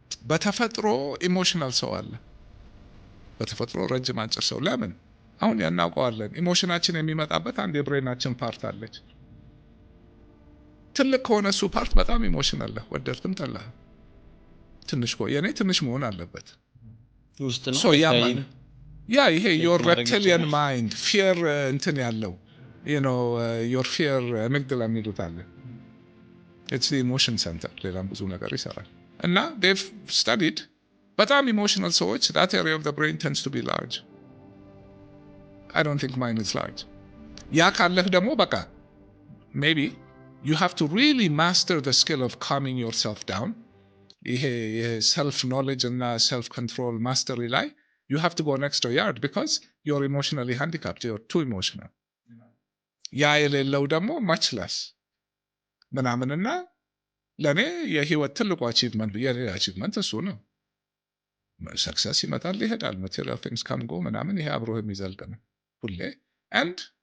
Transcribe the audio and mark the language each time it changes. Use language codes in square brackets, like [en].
[am] በተፈጥሮ ኢሞሽናል ሰው አለ፣ በተፈጥሮ ረጅም አጭር ሰው። ለምን አሁን ያናውቀዋለን። ኢሞሽናችን የሚመጣበት አንድ የብሬናችን ፓርት አለች። ትልቅ ከሆነ እሱ ፓርት በጣም ኢሞሽናል ነው፣ ወደድክም ጠላህ። ትንሽ የኔ ትንሽ መሆን አለበት ውስጥ ነው። ይሄ [en] your reptilian mind fear [am] እንትን ያለው [en] your fear amygdala [am] የሚሉት አለ። [en] it's the emotion center [am] ሌላም ብዙ ነገር ይሰራል እና [en] they've studied [am] በጣም [en] emotional ሰዎች that area of the brain tends to be large. I don't think mine is large. [am] ያ ካለህ ደግሞ በቃ [en] maybe you have to really master the skill of calming yourself down. [am] ይሄ [en] self knowledge [am] እና [en] self control mastery [am] ላይ [en] you have to go an extra yard because you're emotionally handicapped. You're too emotional. [am] ያ የሌለው ደግሞ [en] much less [am] ምናምንና ለእኔ የህይወት ትልቁ achievement እሱ ነው። ሰክሰስ ይመጣል ይሄዳል፣ [en] material things come go [am] ምናምን ይሄ አብሮ የሚዘልቅ ነው ሁሌ [en] and